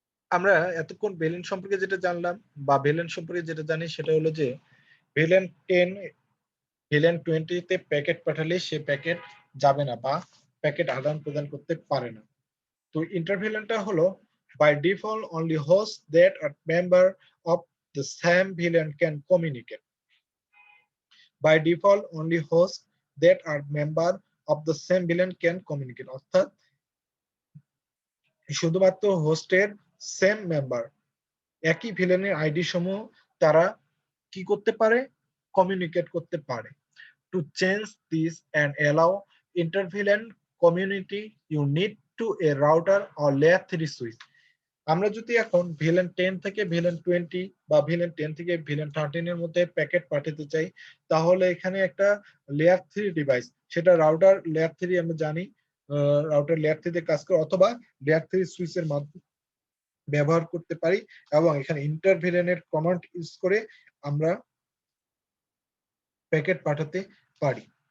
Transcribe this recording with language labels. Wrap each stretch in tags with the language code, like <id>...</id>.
<bn>আমরা এতক্ষণ ভিলেন সম্পর্কে যেটা জানলাম বা ভিলেন সম্পর্কে যেটা জানি সেটা হলো যে ভিলেন 10 ভিলেন 20 তে প্যাকেট পাঠালে সে প্যাকেট যাবে না বা প্যাকেট আদান প্রদান করতে পারে না। তো ইন্টারভিলেনটা হলো</bn> <en>by default only hosts that are member of the same VLAN can communicate. By default only hosts that are member of the same VLAN can communicate.</en> <bn>অর্থাৎ শুধুমাত্র হোস্টের সেম মেম্বার একই ভিলেনের আইডি সমূহ তারা কি করতে পারে, কমিউনিকেট করতে পারে।</bn> <en>To change this and allow inter-VLAN community, you need to a router or layer 3 switch.</en> <bn>আমরা যদি এখন ভিলেন 10 থেকে ভিলেন 20 বা ভিলেন 10 থেকে ভিলেন 13 এর মধ্যে প্যাকেট পাঠাতে চাই, তাহলে এখানে একটা লেয়ার 3 ডিভাইস, সেটা রাউটার লেয়ার 3 আমরা জানি, রাউটার লেয়ার 3 তে কাজ করে, অথবা লেয়ার 3 সুইচের মাধ্যমে ব্যবহার করতে পারি, এবং এখানে ইন্টারভিলেনের কমান্ড ইউজ করে আমরা প্যাকেট পাঠাতে পারি।</bn>